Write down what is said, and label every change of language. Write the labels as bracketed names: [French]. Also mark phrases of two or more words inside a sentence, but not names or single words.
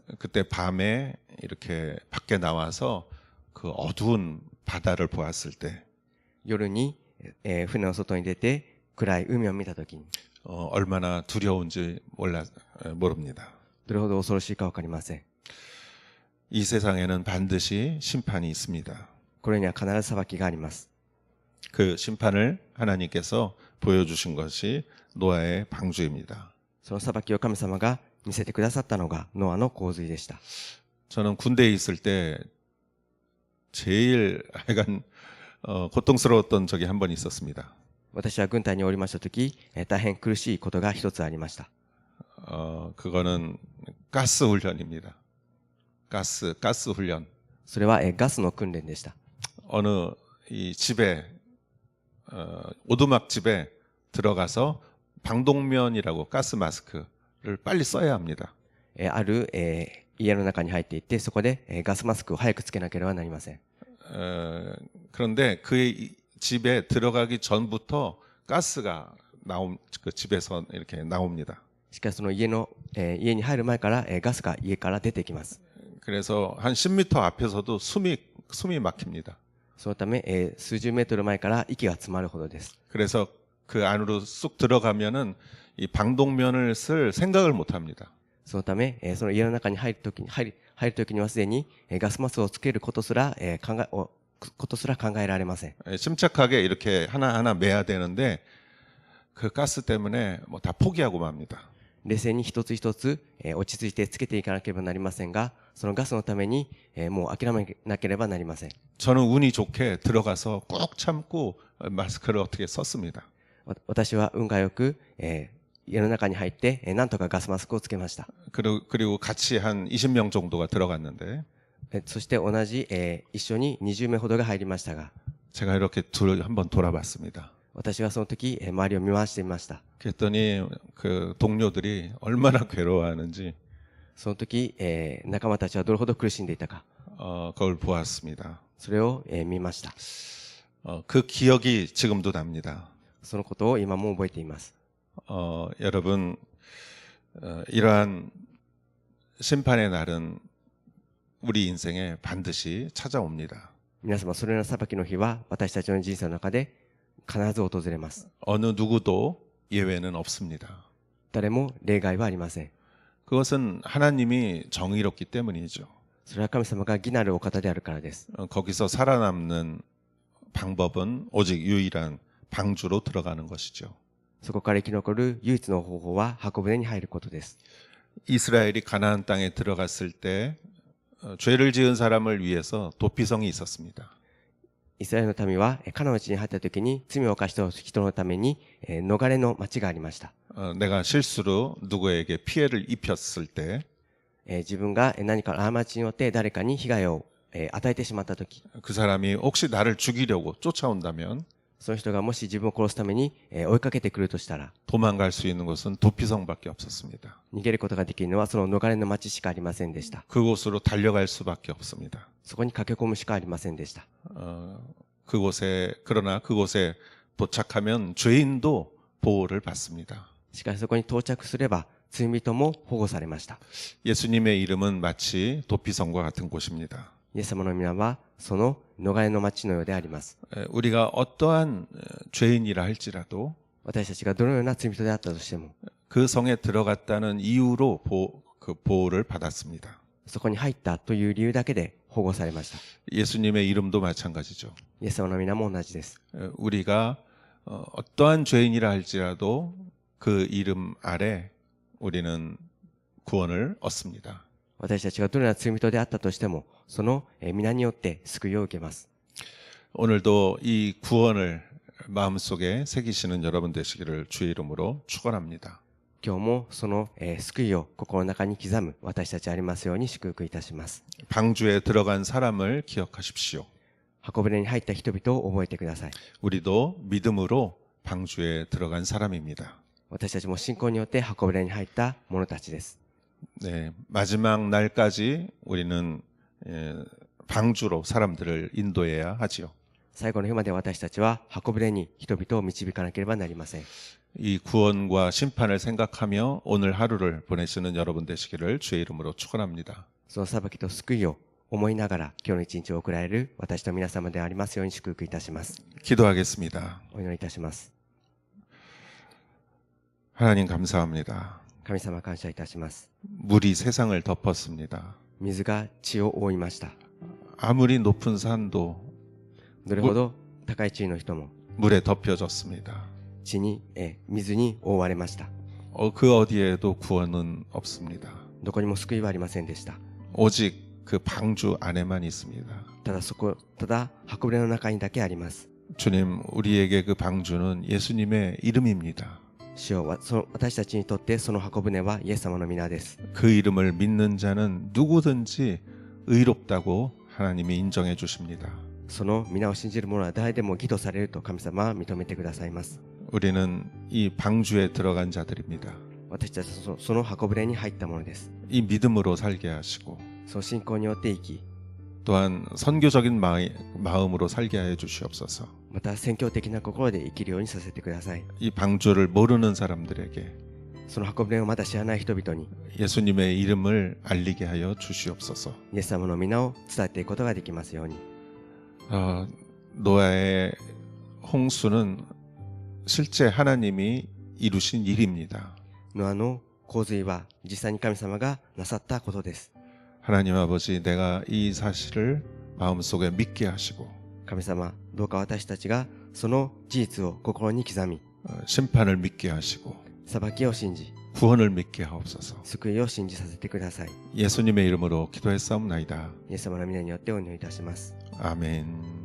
[Korean] 그때 밤에 이렇게 밖에 나와서 그 어두운 바다를 보았을 때 [Japanese] 夜に、船の外に出て暗い海を見たときに [Korean] 얼마나 두려운지 모릅니다. [Japanese] どれほど恐ろしいかわかりません。 [Korean] 이 세상에는 반드시 심판이 있습니다. [Japanese] これには必ず裁きがあります。 [Korean] 그 심판을 하나님께서 보여주신 것이 노아의 방주입니다. [Japanese] その裁きを神様が見せてくださったのがノアの洪水でした。 [Korean] 저는 군대에 있을 때 제일 하여간 고통스러웠던 적이 한 번 있었습니다. [Japanese] 私は軍隊におりましたとき、大変苦しいことが一つありました。 [Korean] 그거는 가스 훈련입니다. 가스 훈련. [Japanese] それは、ガスの訓練でした。 [Korean] 어느 이 집에 오두막 집에 들어가서 방독면이라고 가스 마스크를 빨리 써야 합니다. [Japanese] ある、家の中に入っていって、そこで、ガスマスクを早くつけなければなりません。 [Korean] 그런데 그 집에 들어가기 전부터 가스가 그 집에서 이렇게 나옵니다. [Japanese] しかしその家に入る前から、ガスが家から出てきます。 [Korean] 그래서 한 10m 앞에서도 숨이 막힙니다. [Japanese] そのため、数十メートル前から息が詰まるほどです。 [Korean] 그래서 그 안으로 쑥 들어가면은 이 방독면을 쓸 생각을 못 합니다. [Japanese] そのため、その家の中に入るときにはすでに、ガスマスクをつけることすら、考えられません。 [Korean] 침착하게 이렇게 하나하나 매야 되는데 그 가스 때문에 뭐 다 포기하고 맙니다. [Japanese] 冷静に一つ一つ、落ち着いてつけていかなければなりませんが、そのガスのために、もう諦めなければなりません。 [Korean] 저는 운이 좋게 들어가서 꾹 참고 마스크를 어떻게 썼습니다. [Japanese] 私は運が良く、家の中に入って、なんとかガスマスクをつけました。 [Korean] 그리고 같이 한 20명 정도가 들어갔는데 [Japanese] そして同じ、一緒に20名ほどが入りましたが、 [Korean] 제가 이렇게 한번 돌아봤습니다. [Japanese] 私はその時、周りを見回してみました。 [Korean] 그랬더니 그 동료들이 얼마나 괴로워하는지 [Japanese] その時、仲間たちはどれほど苦しんでいたか、 [Korean] 그걸 보았습니다. [Japanese] それを、見ました。 [Korean] 그 기억이 지금도 납니다. [Japanese] そのことを今も覚えています。 [Korean] 여러분 이러한 심판의 날은 우리 인생에 반드시 찾아옵니다. [Japanese] 皆様、それらの裁きの日は私たちの人生の中で必ず訪れます。 [Korean] 어느 누구도 예외는 없습니다. [Japanese] 誰も例外はありません。 [Korean] 그것은 하나님이 정의롭기 때문이죠. [Japanese] それは神様が義なるお方であるからです。 [Korean] 거기서 살아남는 방법은 오직 유일한 방주로 들어가는 것이죠. [Japanese] そこから生き残る唯一の方法は箱舟に入ることです。 [Korean] 이스라엘이 가나안 땅에 들어갔을 때 죄를 지은 사람을 위해서 도피성이 있었습니다. [Japanese] イスラエルの民はカナンの地に入った時に罪を犯した人のために逃れの町がありました。 [Korean] 내가 실수로 누구에게 피해를 입혔을 때 [Japanese] 自分が何か過ちによって誰かに被害を与えてしまった時、 [Korean] 그 사람이 혹시 나를 죽이려고 쫓아온다면 [Japanese] その人がもし自分を殺すために追いかけてくるとしたら、 [Korean] 도망갈 수 있는 곳은 도피성밖에 없었습니다. [Japanese] 逃げることができるのはその逃れの町しかありませんでした。 [Korean] 그곳으로 달려갈 수밖에 없습니다. [Japanese] そこに駆け込むしかありませんでした。 [Korean] 그러나 그곳에 도착하면 죄인도 보호를 받습니다. [Japanese] しかしそこに到着すれば罪人も保護されました。 [Korean] 예수님의 이름은 마치 도피성과 같은 곳입니다. [Japanese] イエス様の皆はその逃れの町のようであります。 [Korean] 우리가 어떠한 죄인이라 할지라도 [Japanese] 私たちがどのような罪人であったとしても、 [Korean] 그 성에 들어갔다는 이유로 그 보호를 받았습니다. [Japanese] そこに入ったという理由だけで保護されました。 [Korean] 예수님의 이름도 마찬가지죠. [Japanese] イエス様の皆も同じです。 [Korean] 우리가 어떠한 죄인이라 할지라도 그 이름 아래 우리는 구원을 얻습니다. [Japanese] 私たちがどのような罪人であったとしても、その皆によって救いを受けます。 [Korean] 오늘도 이 구원을 마음속에 새기시는 여러분 되시기를 주의 이름으로 축원합니다. [Japanese] 今日もその救いを心の中に刻む私たちありますように祝福いたします。 [Korean] 방주에 들어간 사람을 기억하십시오. [Japanese] 箱舟に入った人々を覚えてください。 [Korean] 우리도 믿음으로 방주에 들어간 사람입니다. [Japanese] 私たちも信仰によって箱舟に入った者たちです。 [Korean] 네, 마지막 날까지 우리는 방주로 사람들을 인도해야 하지요. [Japanese] 最後の日まで私たちは箱舟に人々を導かなければなりません。 [Korean] 이 구원과 심판을 생각하며 오늘 하루를 보내시는 여러분 되시기를 주의 이름으로 축원합니다. [Japanese] その裁きと救いを思いながら今日の一日を送られる私と皆様でありますように祝福いたします。 [Korean] 기도하겠습니다. [Japanese] お祈りいたします。 [Korean] 하나님 감사합니다. [Japanese] 神様感謝いたします。 [Korean] 물이 세상을 덮었습니다. [Japanese] 水が地を覆いました。 [Korean] 아무리 높은 산도 [Japanese] どれほど高い地位の人も [Korean] 물에 덮여졌습니다. [Japanese] 地に水に覆われました。 [Korean] 그 어디에도 구원은 없습니다. [Japanese] どこにも救いはありませんでした。 [Korean] 오직 그 방주 안에만 있습니다. [Japanese] ただ箱舟の中にだけあります。 [Korean] 주님, 우리에게 그 방주는 예수님의 이름입니다. [Japanese] 主よ、私たちにとってその箱舟はイエス様の皆です。 [Korean] 그 이름을 믿는 자는 누구든지 의롭다고 하나님이 인정해 주십니다. [Japanese] その皆を信じる者は誰でも義とされると神様は認めてくださいます。 [Korean] 우리는 이 방주에 들어간 자들입니다. [Japanese] 私たちはその箱舟に入ったものです。 [Korean] 이 믿음으로 살게 하시고 [Japanese] その信仰によって生き、 [Korean] 또한 선교적인 마음으로 살게 해 주시옵소서. [Japanese] また宣教的な心で生きるようにさせてください。 [Korean] 이 방주를 모르는 사람들에게 [Japanese] その箱舟をまだ知らない人々に [Korean] 예수님의 이름을 알리게 하여 주시옵소서. [Japanese] イエス様の皆を伝えていくことができますように。 [Korean] 노아의 홍수는 실제 하나님이 이루신 일입니다. [Japanese] ノアの洪水は実際に神様がなさったことです。 [Korean] 하나님 아버지, 내가 이 사실을 마음속에 믿게 하시고 [Japanese] 神様、どうか私たちがその事実を心に刻み、 [Korean] 심판을 믿게 하시고 [Japanese] 裁きを信じ [Korean] 구원을 믿게 하옵소서. [Japanese] 救いを信じさせてください。 [Korean] 예수님의 이름으로 기도했사옵나이다. [Japanese] イエス様の皆によってお祈りいたします。 [Korean] 아멘.